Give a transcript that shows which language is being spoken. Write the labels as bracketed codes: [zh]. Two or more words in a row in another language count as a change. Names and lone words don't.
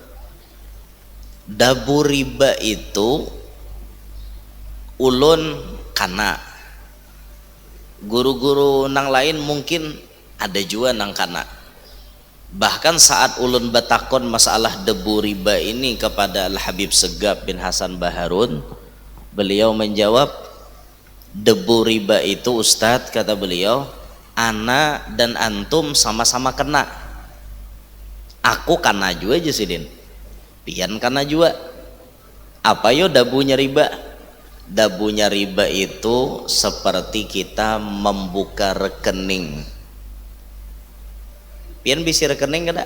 [bjn] Dabu riba itu ulun kana, guru-guru nang lain mungkin ada juga nang kana. [id] Bahkan saat ulun batakon masalah debu riba ini kepada Al Habib Segaf bin Hasan Baharun, beliau menjawab, debu riba itu Ustadz, kata beliau, ana dan antum sama-sama kena. [bjn] Aku kena juga aja sidin, pian kena juga. Apa yo dabunya riba? Dabunya riba itu seperti kita membuka rekening. Pian bisi rekening kada?